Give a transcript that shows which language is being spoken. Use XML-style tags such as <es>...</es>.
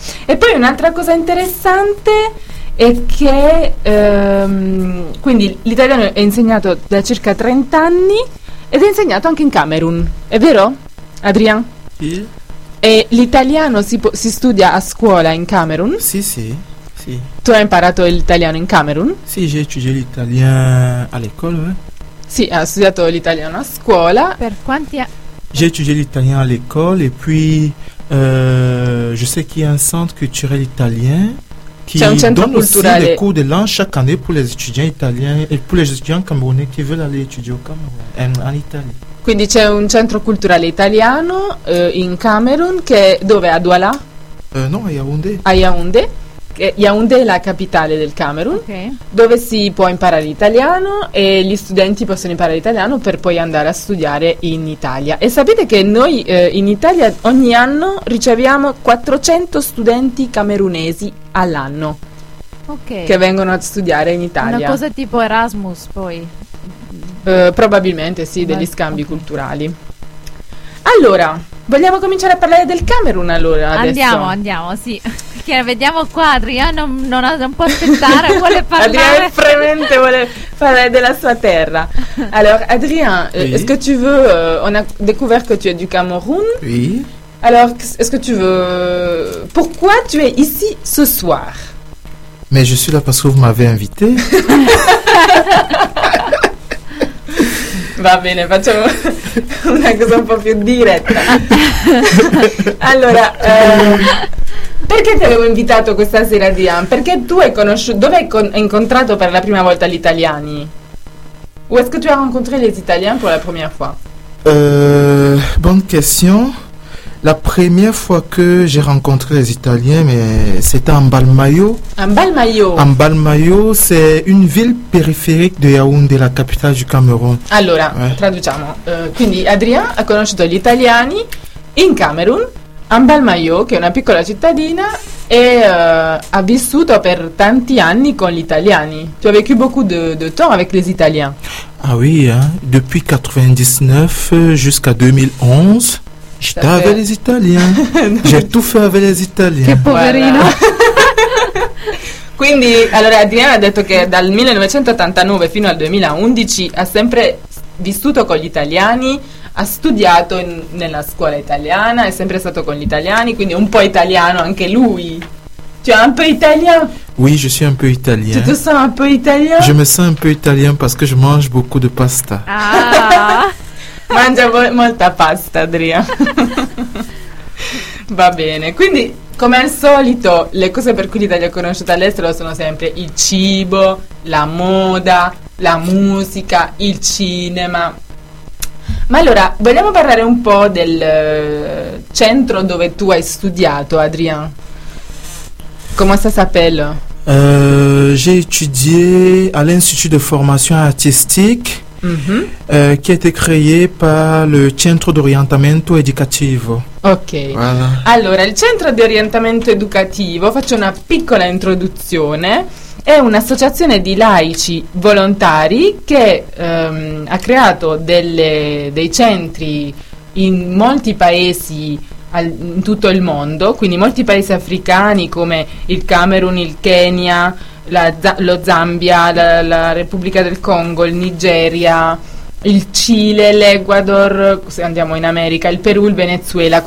<it>E poi un'altra cosa interessante è che quindi l'italiano è insegnato da circa 30 anni ed è insegnato anche in Camerun, è vero, Adrien? Sì. E l'italiano si studia a scuola in Camerun? Sì, sì, sì. Tu hai imparato l'italiano in Camerun? Sì,</it> <fr>j'ai étudié l'italien à l'école.</fr> <it>Sì, ha studiato l'italiano a scuola. Per quanti anni?</it> <fr>J'ai étudié l'italien à l'école et puis je sais qu'il y a un centre culturel italien qui donne</fr> <it>culturale.</it> <fr>Aussi des cours de langue chaque année pour les étudiants italiens et pour les étudiants camerounais qui veulent aller étudier au Cameroun, en Italie.</fr> <it>Quindi c'è un centro culturale italiano in Camerun, che dove, a Douala? Non, a Yaoundé. A Yaoundé. Yaoundé è la capitale del Camerun, okay. Dove si può imparare l'italiano e gli studenti possono imparare l'italiano per poi andare a studiare in Italia. E sapete che noi in Italia ogni anno riceviamo 400 studenti camerunesi all'anno, okay. Che vengono a studiare in Italia. Una cosa tipo Erasmus poi? Probabilmente sì, degli scambi okay. culturali. Allora, vogliamo cominciare a parlare del Camerun allora adesso? Andiamo, sì. Che vediamo qua, Adrien non può aspettare, vuole parlare. Adrien fremente vuole parlare della sua terra. Allora, Adrien,</it> <fr>oui. Est-ce que tu veux, on a découvert que tu es du Cameroun. Oui. Alors, est-ce que tu veux, pourquoi tu es ici ce soir? Mais je suis là parce que vous m'avez invité.</fr> <it>Va bene, facciamo una cosa un po' più diretta. Allora, Perché ti avevo invitato questa sera, Dian? Perché tu hai conosciuto, dove hai incontrato per la prima volta gli italiani?</it> <fr>Où est-ce que tu as rencontré les Italiens pour la première fois? Bonne question. La première fois que j'ai rencontré les Italiens, mais c'était en Balmayo. En Balmayo. En Balmayo, c'est une ville périphérique de Yaoundé, la capitale du Cameroun.</fr> <it>Allora,</it> <fr>ouais.</fr> <it>Traduciamo. Quindi Adrien a conosciuto gli italiani in Camerun,</it> <fr>en Balmayo,</fr> <it>che è una piccola cittadina, e ha vissuto per tanti anni con gli italiani.</it> <fr>Tu as vécu beaucoup de temps avec les Italiens. Ah oui, hein? Depuis 99 jusqu'à 2011. J'étais avec les Italiens. J'ai tout fait avec les Italiens.</fr> <it>Che poverino. Quindi, allora, Adriana ha detto che dal 1989 fino al 2011 ha sempre vissuto con gli italiani, ha studiato nella scuola italiana, è sempre stato con gli italiani, quindi un po' italiano anche lui.</it> <fr>Tu es un peu italien? Oui, je suis un peu italien. Tu te sens un peu italien? Je me sens un peu italien parce que je mange beaucoup de pasta. Ah!</fr> <it>Mangia molta pasta, Adria. Va bene, quindi come al solito le cose per cui l'Italia è conosciuta all'estero sono sempre il cibo, la moda, la musica, il cinema. Ma allora, vogliamo parlare un po' del centro dove tu hai studiato, Adrien? Come si</it> <fr>s'appelle? J'ai étudié à l'Institut de formation artistique. Mm-hmm. Qui a été créé par le</fr> <it>centro d'orientamento educativo.</it> <fr>Ok, voilà.</fr> <it>Allora, il centro di orientamento educativo, faccio una piccola introduzione, è un'associazione di laici volontari che ha creato dei centri in molti paesi in tutto il mondo, quindi molti paesi africani come il Camerun, il Kenya, lo Zambia, la Repubblica del Congo, il Nigeria, il Cile, l'Ecuador, se andiamo in America, il Perù, il Venezuela.</it>